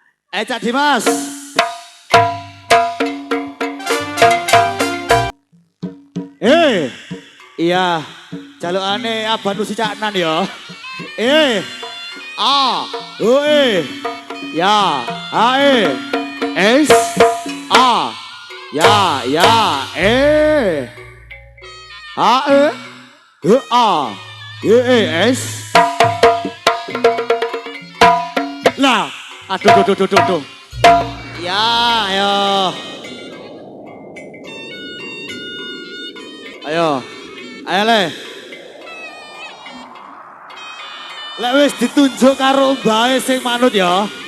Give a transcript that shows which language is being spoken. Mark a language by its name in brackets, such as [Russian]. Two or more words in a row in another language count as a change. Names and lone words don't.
[Javanese] Cak Dimas. Iya, jalukane abang nu si Cak Nan ya. A, ya, S, A, ya, A, A, S. Lah, aduh. Ya, ayo. Ayo le. Lek wis ditunjuk karo mbae sing manut ya.